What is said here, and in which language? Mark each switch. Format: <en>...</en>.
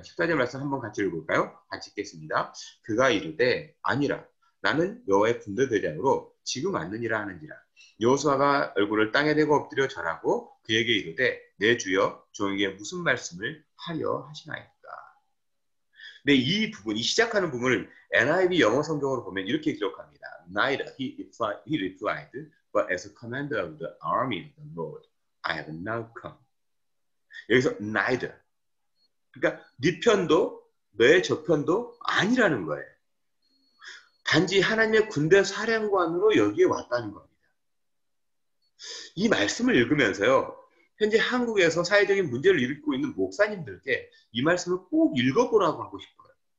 <ko>14절 말씀 한번 같이 읽어볼까요? 같이 읽겠습니다. 그가 이르되 아니라 나는 여호와의 군대 대장으로 지금 왔느니라 하는지라. 여호수아가 얼굴을 땅에 대고 엎드려 절하고 그에게 이르되 내 주여 종에게 무슨 말씀을 하려 하시나이까. 근데 이 부분이 시작하는 부분을 NIV 영어 성경으로 보면 이렇게 기록합니다.</ko> <en>Neither he replied, but as a commander of the army of the Lord, I have now come.</en> <ko>여기서 neither. 그러니까 네 편도 너의 저 편도 아니라는 거예요. 단지 하나님의 군대 사령관으로 여기에 왔다는 겁니다. 이 말씀을 읽으면서요. 현재 한국에서 사회적인 문제를 일으키고 있는 목사님들께 이 말씀을 꼭 읽어보라고 하고 싶어요.</ko>